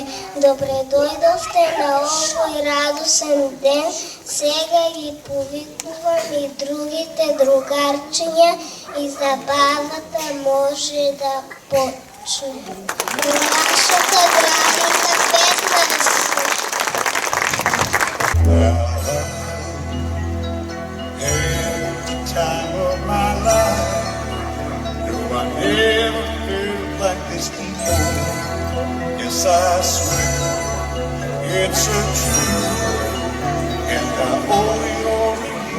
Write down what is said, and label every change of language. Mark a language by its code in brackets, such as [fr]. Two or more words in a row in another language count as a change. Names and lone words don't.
[mk] Добре дојдовте на овој радосен ден, сега ги повикувам и другите другарчиња и забавата може да почне. Во нашата градинка 15. [en] Every time of my life, no, I never felt like this before. Yes, I swear it's a truth, and I owe it all to you.